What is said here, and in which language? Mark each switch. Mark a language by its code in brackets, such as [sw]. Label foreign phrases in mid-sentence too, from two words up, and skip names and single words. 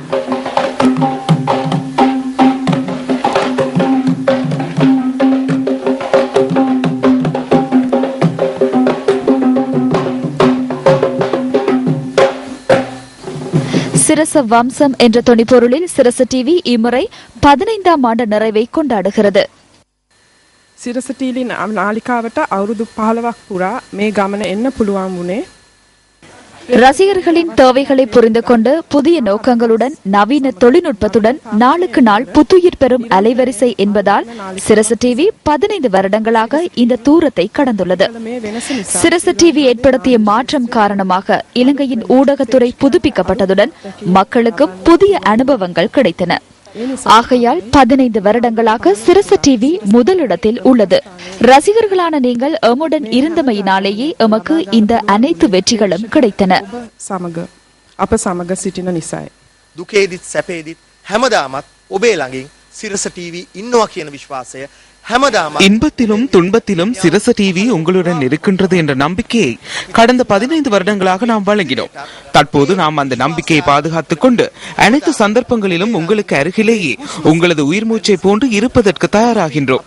[ta] சிரச வம்சம் என்ற தொனிப்பொருளில் சிரச டிவி இம்முறை 15ஆம் ஆண்டு நிறைவை கொண்டாடுகிறது. [si] සිරස ටීවී නාලිකාවට අවුරුදු 15ක් පුරා මේ ගමන එන්න පුළුවන් වුණේ [ta] ரசிகர்களின் தேவைகளை புரிந்து கொண்டு புதிய நோக்கங்களுடன் நவீன தொழில்நுட்பத்துடன் நாளுக்கு நாள் புத்துயிர் பெறும் அலைவரிசை என்பதால் சிரச டிவி 15 வருடங்களாக இந்த தூரத்தை கடந்துள்ளது. சிரச டிவி ஏற்படுத்திய மாற்றம் காரணமாக இலங்கையின் ஊடகத்துறை புதுப்பிக்கப்பட்டதுடன் மக்களுக்கும் புதிய அனுபவங்கள் கிடைத்தன. ஆகையால் 15 வருடங்களாக சிரச டிவி முதலிடத்தில் உள்ளது. ரசிகர்களான நீங்கள் எம்முடன் இருந்தமையினாலேயே எமக்கு இந்த அனைத்து வெற்றிகளும் கிடைத்தன. [si] අප සමග සිටින නිසායි. දුකේදිත් සැපේදිත් හැමදාමත් ඔබේ ළඟින් සිරස ටීවී ඉන්නවා කියන විශ්වාසය [ta] இன்பத்திலும் துன்பத்திலும் சிரச டிவி உங்களுடன் இருக்கின்றது என்ற நம்பிக்கையை கடந்த 15 வருடங்களாக நாம் வழங்கினோம். தற்போது நாம் அந்த நம்பிக்கையை பாதுகாத்துக் கொண்டு அனைத்து சந்தர்ப்பங்களிலும் உங்களுக்கு அருகிலேயே உங்களது உயிர் மூச்சை போன்று இருப்பதற்கு தயாராகின்றோம்.